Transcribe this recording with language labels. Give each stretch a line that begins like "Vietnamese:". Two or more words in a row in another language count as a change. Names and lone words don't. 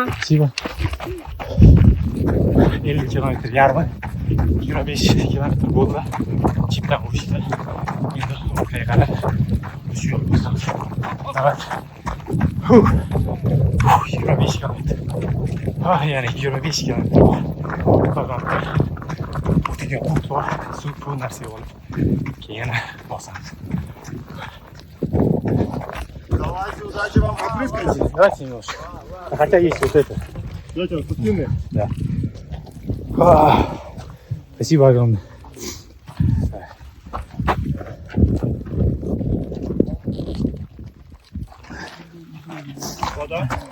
Russian: Спасибо.
Uzbek: 50 kilometr yarmi, 25 kilometr bo'ldi. Chipdan o'tishdi. Endi orqaga qarab shu yo'l bosamiz. Davlat. 25 kilometr. Ya'ni 25 kilometr. Qolganda o'tgan o't bor, suv bu narsa olib keyin bosamiz.
Russian: Давайте, удачи вам, попрыскайте. Давайте немножко. Хотя есть вот это. Давайте, спортивные. Да. Спасибо огромное. Вода.